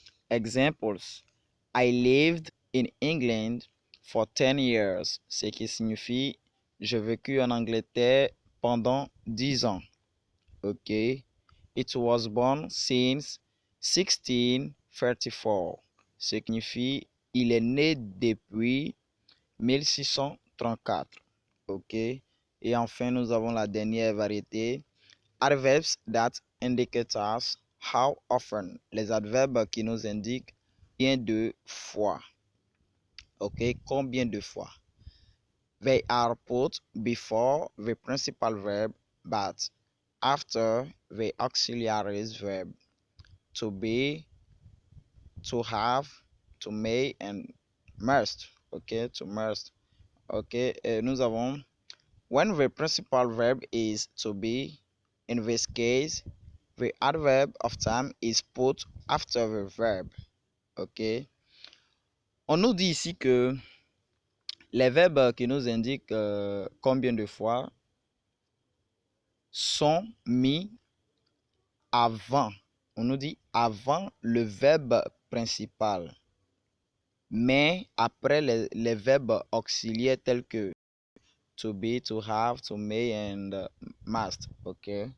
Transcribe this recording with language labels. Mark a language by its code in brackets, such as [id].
[en] Examples. I lived in England for 10 years, [fr] ce qui signifie j'ai vécu en Angleterre pendant 10 ans. Ok. [en] It was born since 1634, [fr] ce qui signifie il est né depuis 1634. Ok. Et enfin, nous avons la dernière variété. [en] Adverbs that indicate us how often. [fr] Les adverbes qui nous indiquent combien de fois. Ok, combien de fois. [en] They are put before the principal verb but after the auxiliary verb. To be, to have, to may and must. Okay, to must. Okay, [fr] nous avons [en] when the principal verb is to be. In this case, the adverb of time is put after the verb. Ok. [fr] On nous dit ici que les verbes qui nous indiquent combien de fois sont mis avant. On nous dit avant le verbe principal, mais après les verbes auxiliaires tels que to be, to have, to may and must. Ok.